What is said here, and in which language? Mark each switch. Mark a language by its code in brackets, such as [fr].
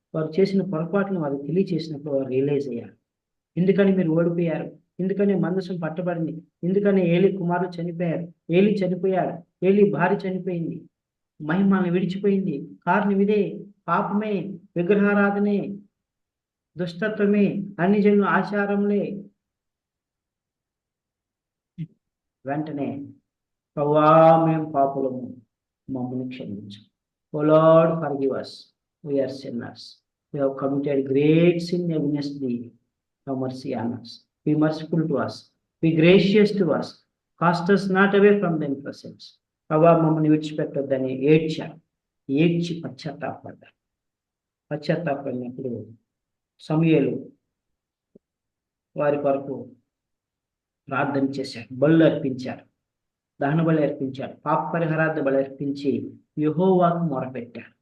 [te] వారు చేసిన పొరపాట్లను వారికి తెలియచేసినప్పుడు వారు రియలైజ్ అయ్యారు. ఎందుకని మీరు ఓడిపోయారు, ఎందుకని మందసం పట్టబడింది, ఎందుకని ఏలి కుమారులు చనిపోయారు, ఏలి చనిపోయాడు, ఏలి భార్య చనిపోయింది, మహిమల్ని విడిచిపోయింది. కారణం ఇదే, పాపమే, విగ్రహారాధనే, దుష్టత్వమే, అన్ని జనుల ఆచారంలే. వెంటనే ప్రభువా మేము పాపులము, మమ్మల్ని క్షమించు. [en] O Lord forgive us, we are sinners, we have committed great sin against thee, have mercy on us, be merciful to us, be gracious to us, cast us not away from thy presence. [te] ప్రభువా మమ్మల్ని విడిచిపెట్టొద్దని ఏడ్చి పశ్చాత్తాపడినప్పుడు సమూయేలు వారి కొరకు ప్రార్థన చేశాడు, బలులు అర్పించాడు, దహన బలి అర్పించాడు, పాప పరిహారార్థ బలి అర్పించి యెహోవాకు మొరపెట్టాడు.